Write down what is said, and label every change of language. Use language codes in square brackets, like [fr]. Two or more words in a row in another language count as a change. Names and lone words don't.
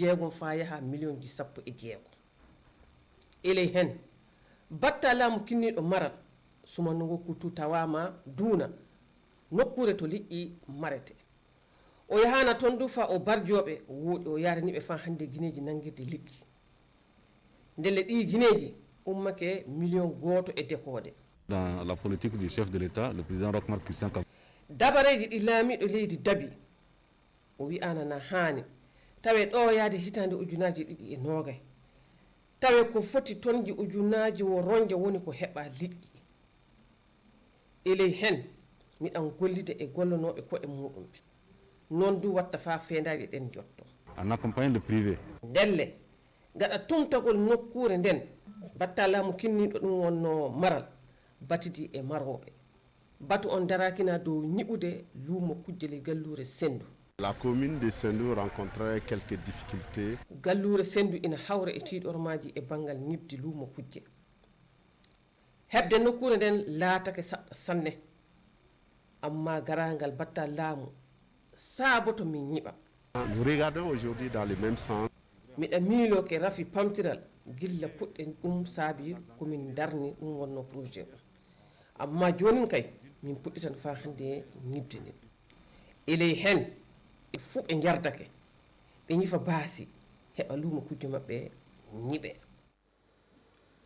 [ff] 6 fa yaha million ji 16 eley hen batta laamu kinniɗo maral sumannogo kuttu tawama duuna nokkure to liƴƴi marete o yahana toon du fa o barjoɓe woɗi o yaraniɓe fa hande guineji nanguirde liƴƴi ndelle ɗi guineji ummake million goto e dekode [fr] dans la politique du chef de l'État le président Roch Marc Christian Kabore [ff] dabareji ɗi laamiɗo leydi dabi o wi'ana na haani tawe ɗo yaade hitande ujunaji 2 tawe ko foti tonji ujunaji wo ronja woni ko heɓa liƴƴi eley hen miɗan gollide e gollonoɓe koɗe muɗum ɓe non du watta fa fendaji ɗen jotto [fr] en accompagnant le privé [ff] ndelle gaɗa tumtagol nokkure nden batta laamu kinniɗo ɗum wonno maral batidi e maroɓe batu on darakina dow ñiɓude luumo kujjele gallure Sendu. [fr] La commune de Sendu rencontrait quelques difficultés. [ff] Gallure Sendu ina hawra e tiiɗormaji e bangal ñibdi luumo kujje hebde nokkure nden laatake saɗɗa sanne amma garangal batta laamu saaboto min ñiɓa. [fr] Nous regardons aujourd'hui dans le même sens. [ff] miɗa miilo ke Rafi pamtiral gilla puɗɗen ɗum saabi komin darni ɗum wonno projet o amma jonin kay min puɗɗitan fa hande ñibde nden eley hen e fuu ɓe jardake ɓe ñifa baasi heɓa luumo kujjo maɓɓe ñiɓe.